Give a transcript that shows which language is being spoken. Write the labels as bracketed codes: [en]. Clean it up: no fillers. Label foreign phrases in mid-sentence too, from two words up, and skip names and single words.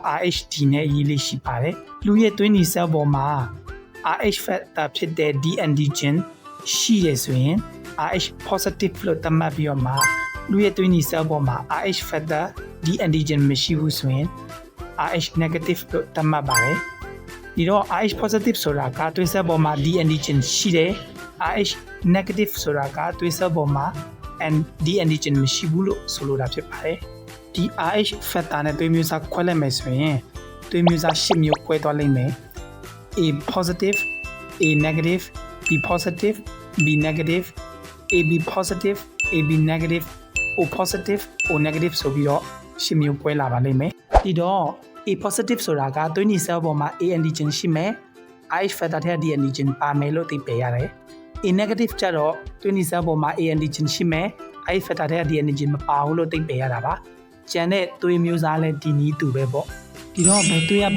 [my] RHD နဲ့ရေးလေးရှိပါတယ်လူရဲ့သွေးနီ cell ပေါ်မှာ [en] RH factor [my] ဖြစ်တဲ့ [en] D antigen [my] ရှိရဆိုရင် [en] RH positive [my] လို့သတ်မှတ်ပြီးတော့မှလူရဲ့သွေးနီ cell ပေါ်မှာ [en] RH factor D antigen [my] မရှိဘူးဆိုရင် [en] RH negative [my] လို့သတ်မှတ်ပါတယ်ဒီတော့ [en] RH positive [my] ဆိုတာကသွေး cell ပေါ်မှာ [en] D antigen [my] ရှိတယ် [en] RH negative [my] ဆိုတာကသွေး cell ပေါ်မှာ [en] D antigen [my] မရှိဘူးလို့ဆိုလိုတာဖြစ်ပါတယ်ဒီ [en] RH factor [my] နဲ့သွေးမျိုးစားခွဲလိုက်မယ်ဆိုရင်သွေးမျိုးစား10မျိုးခွဲသွားလိမ့်မယ် [en] A positive A negative B positive B negative AB positive AB negative O positive O negative [my] ဆိုပြီးတော့10မျိုးခွဲလာပါလိမ့်မယ်ဒီတော့ [en] A positive [my] ဆိုတာကသွေးနီ cell ပေါ်မှာ [en] A antigen [my] ရှိမယ် [en] RH factor [my] ထဲက [en] D antigen [my] ပါမယ်လို့သိပေးရတယ် [en] A negative [my] ကြတော့သွေးနီ cell ပေါ်မှာ [en] A antigen [my] ရှိမယ်အဲ့ factor တဲ့ [en] D antigen [my] မပါဘူးလို့သိပေးရတာပါကျန်တဲ့သွေးမျိုးစားလဲဒီနည်းတူပဲပေါ့ဒီတော့ဘယ်သွေးကဘ